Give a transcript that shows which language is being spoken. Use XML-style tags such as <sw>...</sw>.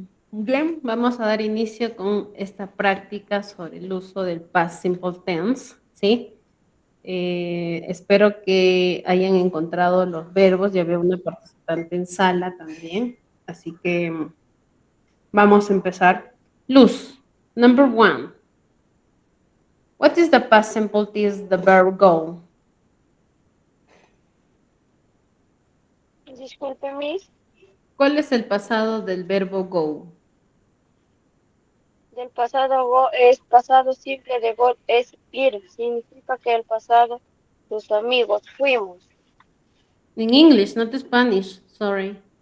<es>Bien, vamos a dar inicio con esta práctica sobre el uso del past simple tense, ¿sí? Espero que hayan encontrado los verbos. Ya veo una participante en sala también, así que vamos a empezar.</es> <en>Luz, number 1. What is the past simple tense the verb go?</en> <es>Disculpe, Miss. ¿Cuál es el pasado del verbo go? Del pasado go es pasado simple de go es ir. Significa que el pasado, tus amigos, fuimos.</es> <en>In English, not Spanish. Sorry.</en>